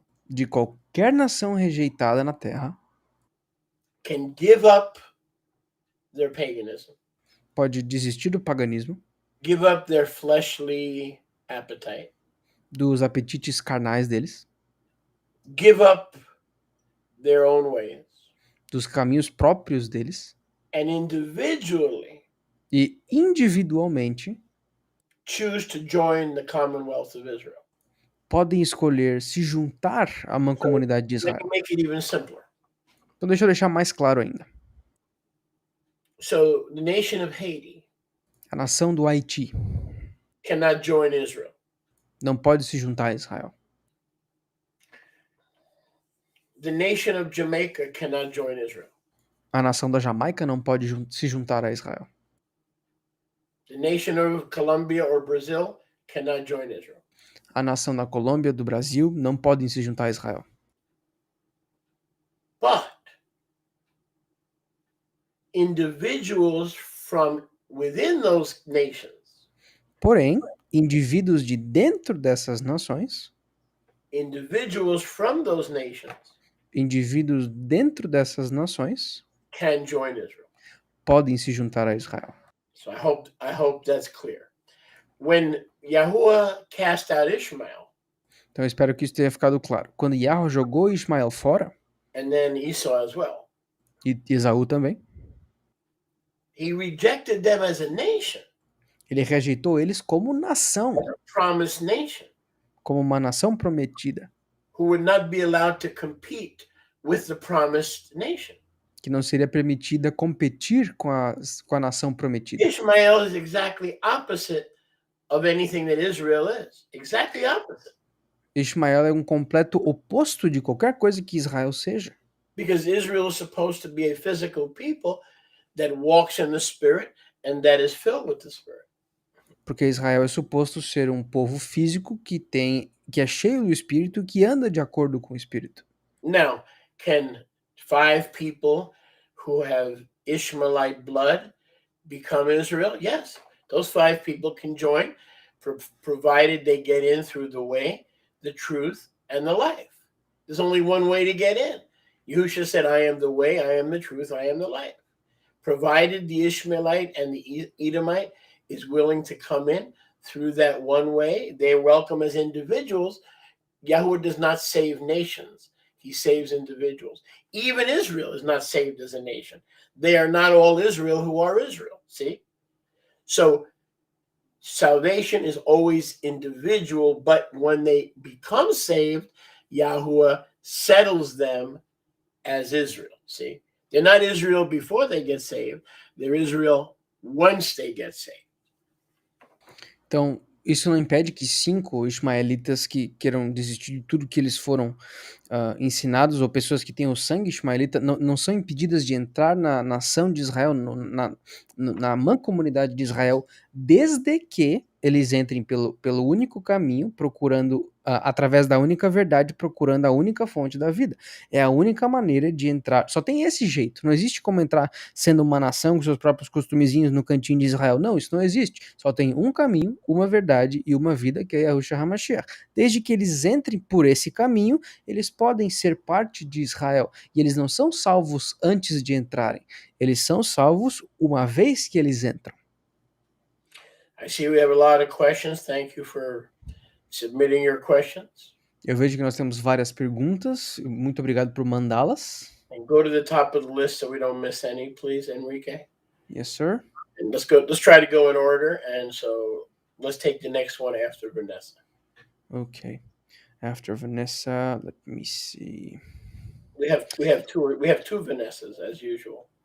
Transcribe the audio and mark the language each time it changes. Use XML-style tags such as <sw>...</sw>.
<pt>de qualquer nação rejeitada na terra</pt> <en>can give up their paganism,</en> <pt>pode desistir do paganismo,</pt> <en>give up their fleshly appetite,</en> <pt>dos apetites carnais deles,</pt> <en>give up their own ways,</en> <pt>dos caminhos próprios deles,</pt> <en>and individually</en> <pt>e individualmente</pt> <en>choose to join the Commonwealth of Israel.</en> <pt>podem escolher se juntar à mancomunidade de</pt> <en>Let me</en> <pt>Israel.</pt> <en>make it even simpler.</en> <pt>Então deixa eu deixar mais claro ainda.</pt> <en>So the nation of Haiti</en> <pt>A nação do Haiti</pt> <en>cannot join Israel.</en> <pt>não pode se juntar a Israel.</pt> <en>The nation of Jamaica cannot join Israel.</en> <pt>A nação da Jamaica não pode se juntar a Israel.</pt> <en>The nation of Colombia or Brazil cannot join Israel.</en> <pt>A nação da Colômbia, do Brasil, não podem se juntar a Israel.</pt> <en>But individuals from within those nations,</en> <pt>Porém, indivíduos de dentro dessas nações,</pt> <en>individuals from those nations</en> <pt>indivíduos dentro dessas nações,</pt> <en>can join Israel.</en> <pt>podem se juntar a Israel.</pt> <en>So I hope that's clear. When Yahuwah cast out Ishmael,</en> <pt>Então eu espero que isso tenha ficado claro. Quando Yahweh jogou Ismael fora,</pt> <en>and then Esau as well,</en> <pt>e Esaú também,</pt> <en>he rejected them as a nation,</en> <pt>ele rejeitou eles como nação,</pt> <en>as a promised nation,</en> <pt>como uma nação prometida,</pt> <en>who would not be allowed to compete with the promised nation.</en> <pt>que não seria permitida competir com a nação prometida.</pt> <en>Ishmael is exactly opposite of anything that Israel is. Exactly opposite.</en> <pt>Ismael é um completo oposto de qualquer coisa que Israel seja.</pt> <en>Because Israel is supposed to be a physical people that walks in the Spirit and that is filled with the Spirit.</en> <pt>Porque Israel é suposto ser um povo físico que é cheio do Espírito, que anda de acordo com o Espírito.</pt> <en>Now, can 5 people who have Ishmaelite blood become Israel? Yes, those 5 people can join, provided they get in through the way, the truth, and the life. There's only one way to get in. Yahushua said, I am the way, I am the truth, I am the life. Provided the Ishmaelite and the Edomite is willing to come in through that one way, they're welcome as individuals. Yahuwah does not save nations. He saves individuals. Even Israel is not saved as a nation. They are not all Israel who are Israel. See? So salvation is always individual, but when they become saved, Yahuwah settles them as Israel. See? They're not Israel before they get saved. They're Israel once they get saved.</en> <pt>Então, isso não impede que 5 ismaelitas que queiram desistir de tudo que eles foram ensinados, ou pessoas que têm o sangue ismaelita, não são impedidas de entrar na nação de Israel, na mancomunidade de Israel, desde que eles entrem pelo único caminho, procurando, através da única verdade, procurando a única fonte da vida. É a única maneira de entrar. Só tem esse jeito. Não existe como entrar sendo uma nação com seus próprios costumezinhos no cantinho de Israel. Não, isso não existe. Só tem um caminho, uma verdade e uma vida, que é Yahushua HaMashiach. Desde que eles entrem por esse caminho, eles podem ser parte de Israel. E eles não são salvos antes de entrarem. Eles são salvos uma vez que eles entram.</pt> <en>I see we have a lot of questions. Thank you for submitting your questions.</en> <pt>Eu vejo que nós temos várias perguntas. Muito obrigado por mandá-las.</pt> <en>And go to the top of the list so we don't miss any, please, Enrique. Yes, sir. And let's try to go in order. And so let's take the next one after Vanessa. Okay. After Vanessa, let me see. We have two Vanessas as usual.</en>